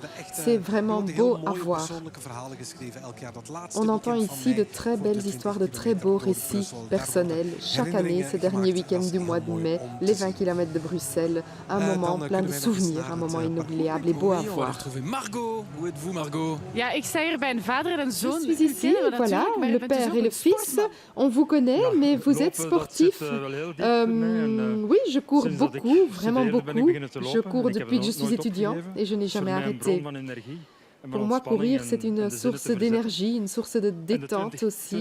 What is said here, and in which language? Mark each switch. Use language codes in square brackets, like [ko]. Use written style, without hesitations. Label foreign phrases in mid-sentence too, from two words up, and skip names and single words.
[fr] C'est vraiment beau à voir. On entend ici de très belles histoires, de très beaux récits personnels. Chaque année, ce dernier week-end du mois de mai, les 20 km de Bruxelles, un moment plein de souvenirs, un moment inoubliable et beau à voir. On va retrouver Margot. Où êtes-vous, Margot? [nl] Ja, ik sta hier bij een vader en een zoon. [fr] Je suis ici, voilà, le père et le fils. On vous connaît, mais vous êtes sportif. Oui, je cours beaucoup, vraiment beaucoup. Je cours depuis que je suis étudiant et je n'ai jamais arrêté. Pour moi, courir, c'est une source d'énergie, une source de détente aussi.